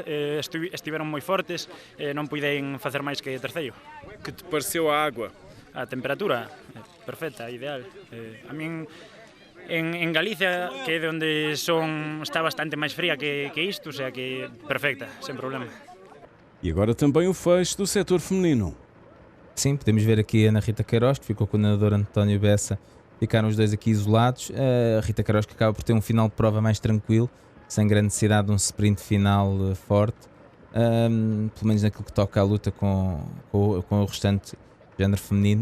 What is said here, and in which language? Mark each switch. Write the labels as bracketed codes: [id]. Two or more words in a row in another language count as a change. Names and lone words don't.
[gl] Estiveron moi fortes, non puiden facer máis que terceiro. [pt] Que te pareceu a água? [gl] A temperatura, perfecta, ideal. A min en Galicia, que é de onde son, está bastante máis fría que isto, [es] o sea [gl] que perfecta, sen problema. [pt] E agora também o fecho do setor feminino. Sim, podemos ver aqui a Ana Rita Queiroz, que ficou com o nadador António Bessa. Ficaram os dois aqui isolados. A Rita Queiroz que acaba por ter um final de prova mais tranquilo, sem grande necessidade de um sprint final forte, pelo menos naquilo que toca à luta com o restante género feminino.